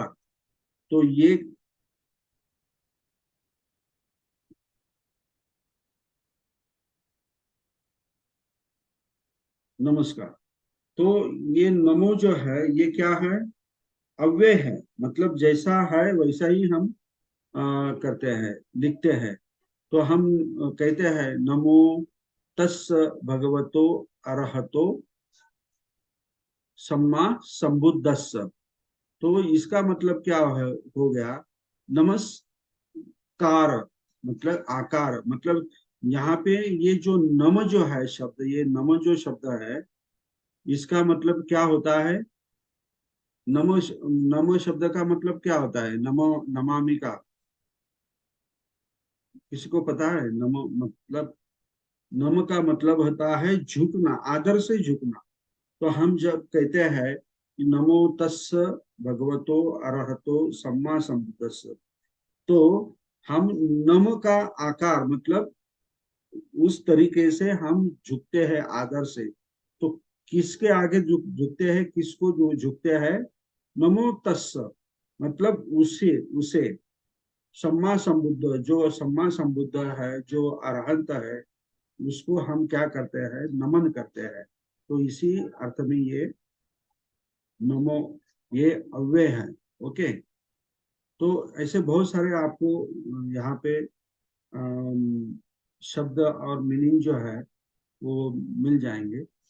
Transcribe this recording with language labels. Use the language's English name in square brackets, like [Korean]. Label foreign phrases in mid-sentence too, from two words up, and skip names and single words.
[Hindi] तो ये नमस्कार, तो ये नमो जो है ये क्या है, अव्यय है, मतलब जैसा है वैसा ही हम करते हैं, लिखते हैं। तो हम कहते हैं [Pali] नमो तस् भगवतो अरहतो सम्मा संबुद्धस्स। [Hindi] तो इसका मतलब क्या हो गया, नमस्कार मतलब आकार, मतलब यहाँ पे ये जो नम जो है शब्द, ये नम जो शब्द है, इसका मतलब क्या होता है, नम, नम शब्द का मतलब क्या होता है, नमो नमामि का, किसी को पता है, नम मतलब, नम का मतलब होता है झुकना, आदर से झुकना। तो हम जब कहते हैं कि [Pali] नमो तस् भगवतो अरहतो सम्मा संबुद्धस्स, [Hindi] तो हम नम का आकार मतलब उस तरीके से हम झुकते हैं आदर से। तो किसके आगे झुकते हैं, किसको जो झुकते हैं, [Pali] नमो तस्, [Hindi] मतलब उसे उसे, [Pali] सम्मा संबुद्ध, [Hindi] जो [Pali] सम्मा संबुद्ध [Hindi] है, जो अरहंत है, उसको हम क्या करते हैं, नमन करते हैं। तो इसी अर्थ में ये नमो ये अव्यय है। ओके, तो ऐसे बहुत सारे आपको यहाँ पे शब्द और मीनिंग जो है वो मिल जाएंगे।